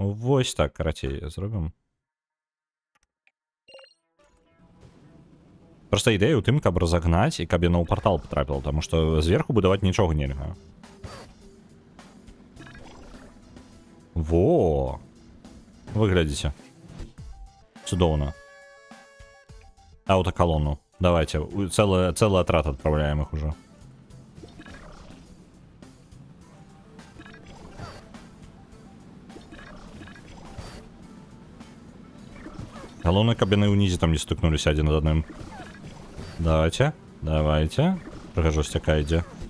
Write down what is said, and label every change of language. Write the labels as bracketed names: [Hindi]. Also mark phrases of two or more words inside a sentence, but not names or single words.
[Belarusian] Вось так, карацей, зробім. Просто ідэя ў тым, каб разагнаць і каб яно ў партал патрапіла, таму што зверху будаваць нічога нельга. Во! Выглядзіце. Цудоўна. Аўтакалону. [Russian] Давайте, целый отряд отправляем их уже. [Belarusian] Галоўнае, каб яны ўнізе там не стыкнулись один над адным. Давайте, давайте. Прыгажосць якая ідзе.